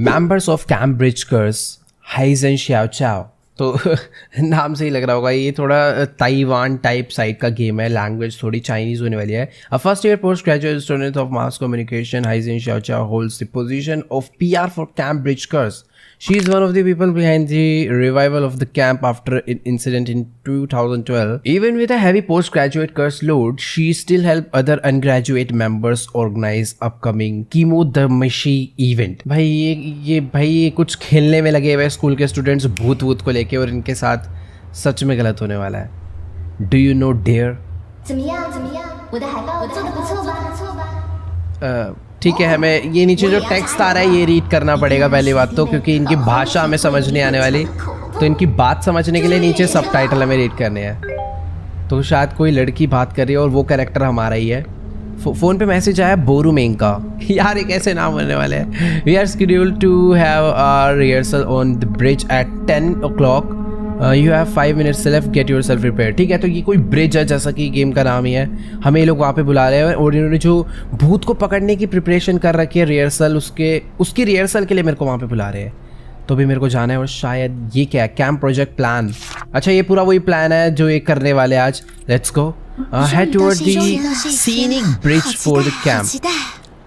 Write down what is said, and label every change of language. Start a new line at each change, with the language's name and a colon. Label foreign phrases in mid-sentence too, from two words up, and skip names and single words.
English: members of Camp Bridge Curse Haijen Shyao Chao.
Hindi: तो नाम से ही लग रहा होगा ये थोड़ा ताइवान
English: type side
Hindi: का गेम है। लैंग्वेज थोड़ी चाइनीज होने वाली है।
English: a first year postgraduate student of mass communication Haijen Shyao Chao holds the position of PR for Camp Bridge Curse. She is one of the people behind the revival of the camp after an incident in 2012. Even with a heavy postgraduate curse load, she still helped other undergraduate members organize upcoming Chemo the Mashi event.
Hindi: भाई ये कुछ खेलने में लगे हुए स्कूल के स्टूडेंट्स भूत को लेके, और इनके साथ सच में गलत होने वाला है।
English: Do you know Dare?
Chinese: 怎么样？我的海报做得不错吧？
Hindi: ठीक है, हमें ये नीचे जो टेक्स्ट आ रहा है ये रीड करना पड़ेगा पहली बात तो, क्योंकि इनकी भाषा हमें समझ नहीं आने वाली। तो इनकी बात समझने के लिए नीचे सबटाइटल हमें रीड करने हैं। तो शायद कोई लड़की बात कर रही है और वो कैरेक्टर हमारा ही है। फोन पे मैसेज आया बोरू मेंग का। यार ये कैसे नाम होने वाले हैं।
English: We are scheduled to have our rehearsal on the bridge at 10 o'clock. You have 5 minutes left, get your self prepare.
Hindi: ठीक है, तो ये कोई ब्रिज है जैसा कि गेम का नाम ही है। हमें ये लोग वहाँ पे बुला रहे हैं और इन्होंने जो भूत को पकड़ने की प्रिपरेशन कर रखी है, रिहर्सल, उसकी रिहर्सल के लिए मेरे को वहाँ पे बुला रहे हैं। तो भी मेरे को जाना है, और शायद ये क्या है,
English: camp project plan.
Hindi: अच्छा, ये पूरा वही प्लान है जो ये करने वाले आज।
English: let's go head toward the scenic bridge for the camp.